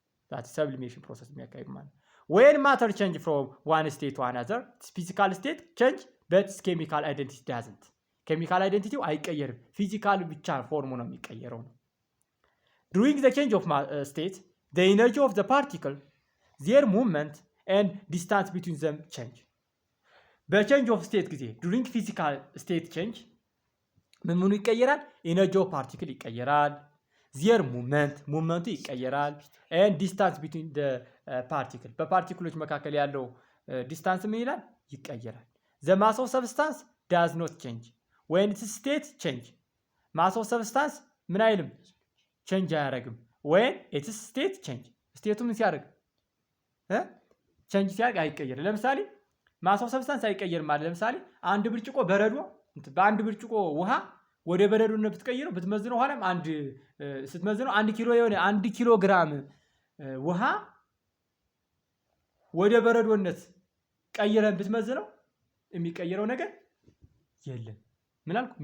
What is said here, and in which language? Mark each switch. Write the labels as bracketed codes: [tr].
[en] that sublimation process የሚያካሂዱ ማለት ነው። when matter change from one state to another physical state change but chemical identity doesn't [am] chemical identity አይቀየርም፣ ፊዚካል ብቻ ፎርሙ ነው የሚቀየረው ነው። [en] during the change of state the energy of the particle their movement and distance between them change በቼንጅ ኦፍ ስቴት ጊዜ during physical state change [am] ምኑ ይቀየራል? ኤነርጂ ኦፍ ፓርቲክል ይቀየራል። their ሙቭመንቱ ይቀየራል። [en] and distance between the particle [am] በፓርቲክሎች መካከል ያለው ዲስታንስ ምን ይላል? [en] ይቀየራል። the mass of substance does not change when its state change mass of substance [am] ምን አይልም? ቼንጅ አያደርግም። when its state change ስቴቱ ምን ሲያደርግ ቼንጅ ሲያደርግ አይቀየርም። ለምሳሌ ማስ ኦፍ ሰብስታንስ አይቀየርም ማለት ለምሳሌ አንድ ብርጭቆ በረዶ በአንድ ብርጭቆ ውሃ ወደ በረዶነት ብትቀይረው ብትመዝነው ኋላም ስትመዝነው 1 ኪሎ ግራም ውሃ ወደ በረዶነት ቀይረን ብትመዝነው የሚቀየረው ነገር የለም። ምን አልኩ?